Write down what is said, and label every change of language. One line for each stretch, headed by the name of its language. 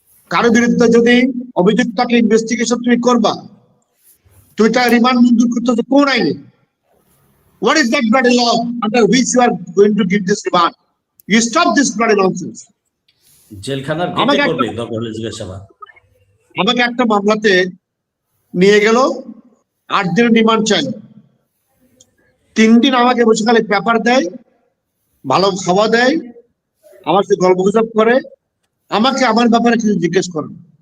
Bangla: কারো বিরুদ্ধে যদি অভিযোগ থাকে, ইনভেস্টিগেশন তুমি করবা, তুমি তার রিমান্ড মঞ্জুর করতেছো কোন আইনে?
English: What is that bloody law under which you are going to give this remand? You stop this bloody nonsense.
Bangla: জেলখানার গেটে করবে দরকার হলে জিজ্ঞাসাবাদ। আমাকে একটা মামলাতে নিয়ে গেল, 8 দিন রিমান্ড চাই, 3 দিন আমাকে বসে খালি পেপার দেয়, ভালো খাওয়া দেয়, আমার সাথে গল্প গুজব করে, আমাকে আমার ব্যাপারে কিছু জিজ্ঞেস করেন।